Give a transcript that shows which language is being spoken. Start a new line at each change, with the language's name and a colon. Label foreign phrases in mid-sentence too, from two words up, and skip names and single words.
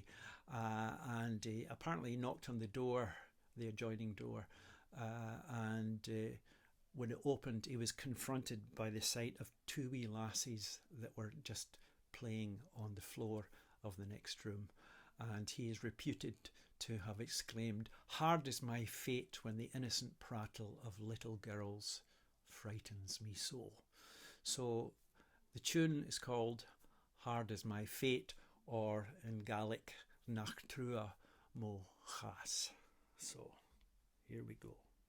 English: And he apparently knocked on the door, the adjoining door, and when it opened, he was confronted by the sight of two wee lassies that were just playing on the floor of the next room. And he is reputed to have exclaimed, "Hard is my fate when the innocent prattle of little girls frightens me so." So the tune is called "Hard is my fate," or in Gaelic,
Scottish Gaelic: "Nach trua mo chas."
English: So here we go.